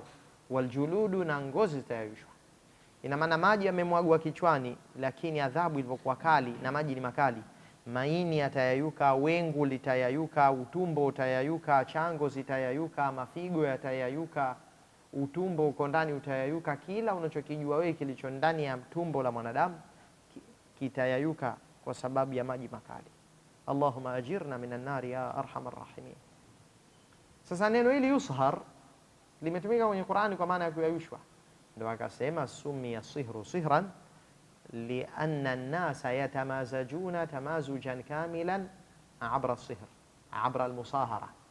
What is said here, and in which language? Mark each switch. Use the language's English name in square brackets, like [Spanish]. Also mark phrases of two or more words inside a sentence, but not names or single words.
[Swahili] Waljuludu, na ngozi zitayayushwa. Ina maana maji yamemwagwa kichwani, lakini adhabu ilivyokuwa kali na maji ni makali, maini yatayayuka, wengu litayayuka, utumbo utayayuka, chango zitayayuka, mafigo yatayayuka, utumbo uko ndani utayayuka, kila unachokijua wewe kilicho ndani ya tumbo la mwanadamu kitayayuka kwa sababu ya maji makali. [Arabic] اللهم أجرنا من النار يا أرحم الراحمين. [Swahili] Sasa neno hili yushar limetumika kwenye Qur'ani kwa maana ya kuyayushwa. Ndio akasema [Arabic] سمي سحر سحرا لأن الناس يتمازجون تمازجا كاملا عبر سحر، عبر المساحرة.